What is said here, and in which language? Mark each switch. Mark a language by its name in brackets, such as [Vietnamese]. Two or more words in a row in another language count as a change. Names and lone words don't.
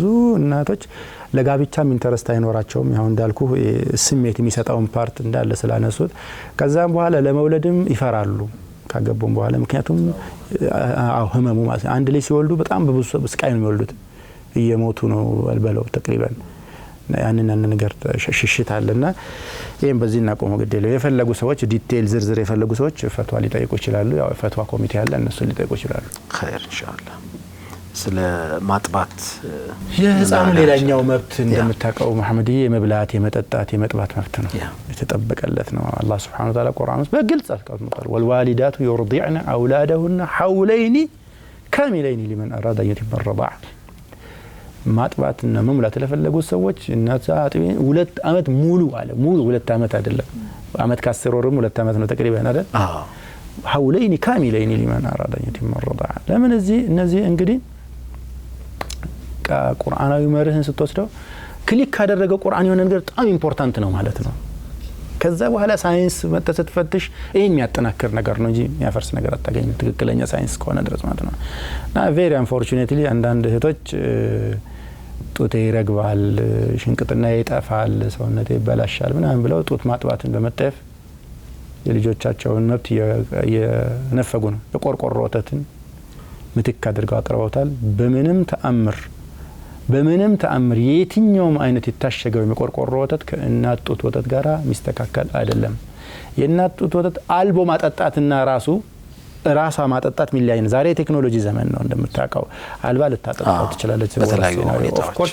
[Amharic] እናቶች ለጋብቻም ኢንተረስት አይኖራቸውም። ያው እንዳልኩ ስሜት የሚሰጣውን ፓርት እንዳለ ስላነሱት ከዛም በኋላ ለመውለድም ይፈራሉ ካገቡም በኋላ። ምክንያቱም ህመሙ ማለት አንድ ልጅ ሲወልዱ በጣም በብዙ ስቃይ ነው የሚወልዱት፣ እየሞቱ ነው አልበለው ተቅሪባን ያንን ነገር ሽሽት አለና ይሄን በዚህ እናቆመው ግዴለው። የፈለጉ ሰዎች ዲቴል ዝርዝር የፈለጉ ሰዎች ፈትዋ ሊጠይቁ ይችላሉ። ያው ፈትዋ ኮሚቴ አለ እነሱ ሊጠይቁ ይችላሉ። ኸይር ኢንሻአላህ። ስለ ማጥባት የህፃኑ ሌላኛው መብት እንደምታውቀው መሐመድ የመብላት የመጠጣት የመጥባት መብት ነው የተጠበቀለት ነው። አላህ [Arabic] سبحانه وتعالى [Amharic] ቁርአን ውስጥ በግልጽ አስቀምጧል። [Arabic] والوالدات يرضعن أولادهن حولين كاملين لمن أراد يتم الرضاع [Amharic] ማጥባትና መሙላት ለፈለጉት ሰዎች እናት አጥቢ 2 አመት ሙሉ አለ ሙሉ 2 አመት አይደለም አመት ከ10 ወርም 2 አመት ነው ተቀሪበን አይደል [Arabic] حولين كاملين لمن أراد أن يتم الرضاعة لمن [Amharic] እነዚህ እንግዲህ ቁርአናዊ መርህን ስትወስደው ክሊክ ካደረገው ቁርአን የሆነ ነገር በጣም ኢምፖርታንት ነው ማለት ነው ከዛ በኋላ ሳይንስ መተሰትፈትሽ ይሄን የሚያጠናክር ነገር ነው እንጂ የሚያፈርስ ነገር አታገኝም ትክክለኛ ሳይንስ ከሆነ ድረስ ማለት ነው እና [English] very unfortunately [Amharic] አንዳንድ እህቶች ጡት ይረግባል ሽንቅጥና ይጠፋል ሰውነቴ ይበላሻል ምናምን ብለው ጡት ማጥባትን በመጠፍ የልጆቻቸውን መብት የነፈጉ ነው የቆርቆሮ ወተትን ምትክ አድርገው አቅርበውታል በምንም ተአምር የትኛውም አይነት የታሸገው የቆርቆሮ ወተት ከእናት ጡት ወተት ጋራ ሚስተካከል አይደለም የእናት ጡት ወተት አልቦ ማጠጣትና ራሷ ማጠጣት ሚላይን ዛሬ ቴክኖሎጂ ዘመን ነው እንደምታውቀው አልባ ልታጠጣው ትችላለች [English] of course